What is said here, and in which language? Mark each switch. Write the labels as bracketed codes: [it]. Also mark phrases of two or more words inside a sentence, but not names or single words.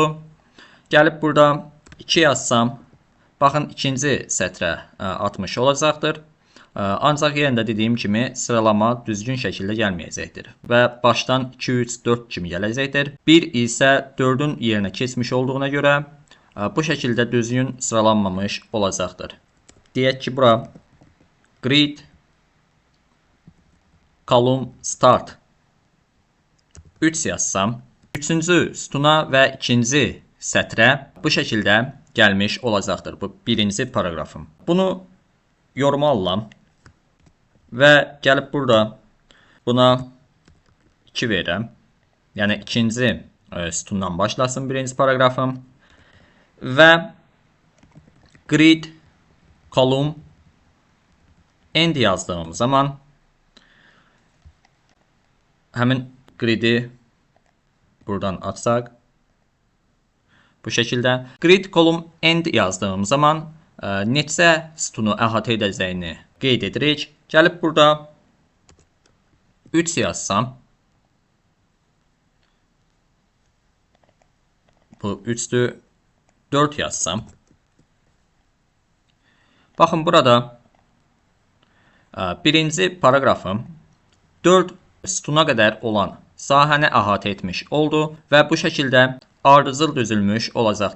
[az] Gəlib burada 2 yazsam, baxın ikinci sətrə atmış olacaqdır. Ancaq yenə də dediyim kimi sıralama düzgün şəkildə gəlməyəcəkdir. Və başdan 2, 3, 4 kimi gələcəkdir. 1 isə 4-ün yerinə keçmiş olduğuna görə bu şəkildə düzgün sıralanmamış olacaqdır. Deyək ki bura [en] grid column start [az] 3 yazsam, 3-cü sütuna və 2-ci sətrə bu şəkildə gəlmiş olacaqdır. Bu birinci paragrafım. Bunu yormalıam və gəlib burada buna 2 verirəm. Yəni ikinci sütundan başlasın birinci paragrafım. Və [en] grid column end [az] yazdığım zaman həmin gridi buradan açsaq, bu şəkildə [en] grid column end [az] yazdığım zaman neçə sütunu əhatə edəcəyini qeyd edirik. Gəlib burada 3 yazsam, bu 3'dür, 4 yazsam, baxın burada birinci paragrafım 4 sütuna qədər olan sahəni əhatə etmiş oldu və bu şəkildə ardıcıl düzülmüş olacaqdır.